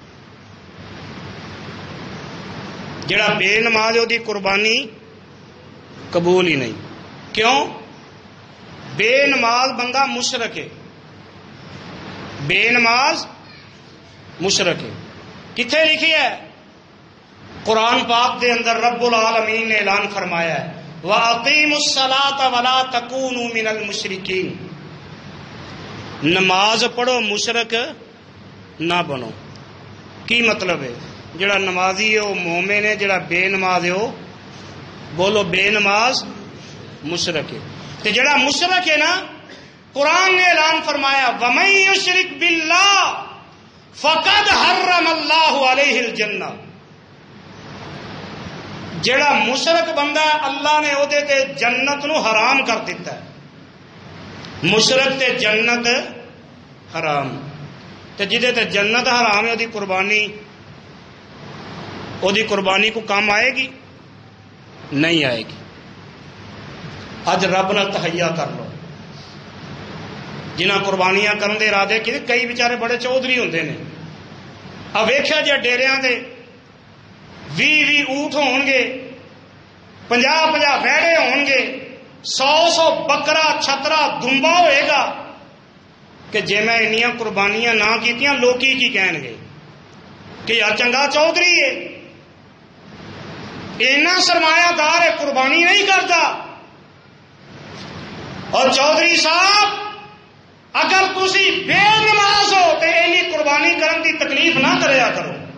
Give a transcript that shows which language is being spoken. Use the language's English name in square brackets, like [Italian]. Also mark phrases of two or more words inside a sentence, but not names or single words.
[Punjabi] جیڑا بے نماز وہ قربانی قبول ہی نہیں. کیوں؟ بے نماز بندہ مشرک ہے, بے نماز مشرک ہے. کتنے لکھی ہے قرآن پاک دے اندر؟ رب العالمین نے اعلان فرمایا ہے [Arabic] وَأَقِيمُوا الصَّلَاةَ وَلَا تَكُونُوا مِنَ الْمُشْرِكِينَ. [Urdu] نماز پڑھو مشرک نہ بنو. [Punjabi] کی مطلب ہے؟ جڑا نمازی ہے وہ مومن ہے, جڑا بے نماز ہے وہ بولو بے نماز مشرک ہے. تو جڑا مشرک ہے نا, قرآن نے اعلان فرمایا [Arabic] وَمَن يُشْرِكْ بِاللَّهِ فَقَدْ حَرَّمَ اللَّهُ عَلَيْهِ الْجَنَّةَ. [Punjabi] جڑا مشرک بندہ اللہ نے وہ تے جنت نو حرام کر دیتا ہے. مشرک تے جنت حرام, تے جدے تے جنت حرام ہے وہ قربانی کو کام آئے گی نہیں آئے گی. اج رب نال تہیا کر لو. جنہ قربانیاں کرن دے ارادے کی, کئی بیچارے بڑے چودھری ہوندے نے. اب ویکھیا جے ڈیریاں دے 20 اونٹ ہون گے, 50 ویڑے ہون گے, 100 بکرا چھترا دمبا ہوئے گا, کہ جے میں انیاں قربانیاں نہ کیتیاں لوکی کی کہن گے کہ یار چنگا چودھری ہے, اینا سرمایہ دار ہے, قربانی نہیں کرتا. اور چودھری صاحب اگر تسی بے نماز ہو تو اینی قربانی کرن دی تکلیف نہ کریا کرو.